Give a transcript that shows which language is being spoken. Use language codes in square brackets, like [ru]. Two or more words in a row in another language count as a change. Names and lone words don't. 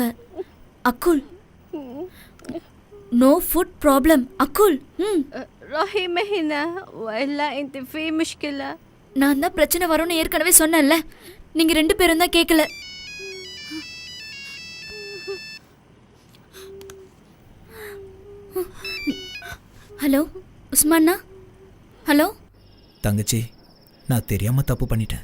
[en] அக்குல், no food problem. அக்குல், [ar] روحي مهنا والا انت في مشكلة. [ta] நான் தான் பிரச்சனை வரும்னு ஏற்கனவே சொன்னேன்ல, நீங்க 2 பேரும் தான் கேட்கல. ஹலோ உஸ்மானா? ஹலோ தங்கச்சி, நான் தெரியாம தப்பு பண்ணிட்டேன்.